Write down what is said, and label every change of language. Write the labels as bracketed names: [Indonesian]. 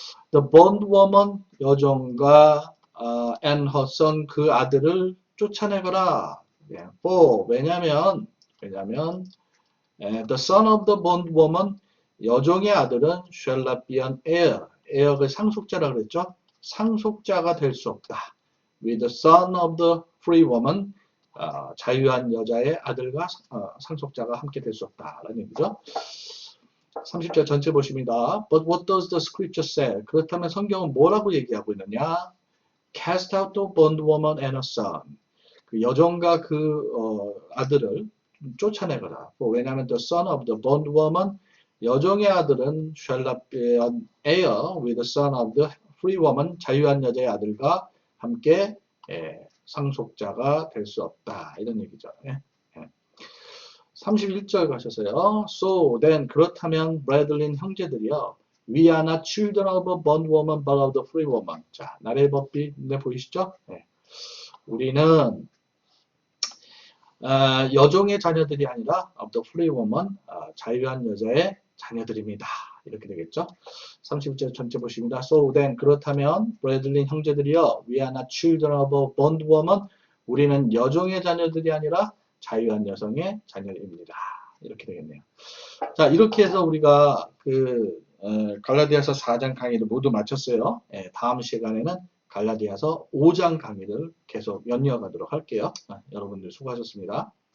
[English] The bondwoman [Korean] 여종과 [English] and her son [Korean] 그 아들을 쫓아내거라. 예. 왜냐면 [English] the son of the bondwoman [Korean] 여종의 아들은 [English] shall not be an heir. [Korean] heir가 상속자라 그랬죠. 상속자가 될 수 없다. [English] With the son of the free woman [Korean] 자유한 여자의 아들과 상속자가 함께 될 수 없다라는 얘기죠. 30절 전체 보십니다. [English] But what does the scripture say? [Korean] 그렇다면 성경은 뭐라고 얘기하고 있느냐? [English] Cast out the bondwoman and her son. [Korean] 그 여종과 그 아들을 쫓아내거라. 왜냐하면 [English] the son of the bondwoman [Korean] 여종의 아들은 [English] shall not be an heir with the son of the free woman [Korean] 자유한 여자의 아들과 함께 상속자가 될 수 없다. 이런 얘기죠. 31절 가셔서요. [English] So then [Korean] 그렇다면 브래들린 형제들이요. [English] We are not children of a bondwoman but of the free woman. [Korean] 자, 나라의 법비 보이시죠? 네. 우리는 여종의 자녀들이 아니라 [English] of the free woman [Korean] 자유한 여자의 자녀들입니다. 이렇게 되겠죠. 31절 전체 보십니다. [English] So then [Korean] 그렇다면 브래들린 형제들이요. [English] We are not children of a bondwoman. [Korean] 우리는 여종의 자녀들이 아니라 자유한 여성의 자녀입니다. 이렇게 되겠네요. 자, 이렇게 해서 우리가 갈라디아서 4장 강의를 모두 마쳤어요. 다음 시간에는 갈라디아서 5장 강의를 계속 연이어가도록 할게요. 여러분들 수고하셨습니다.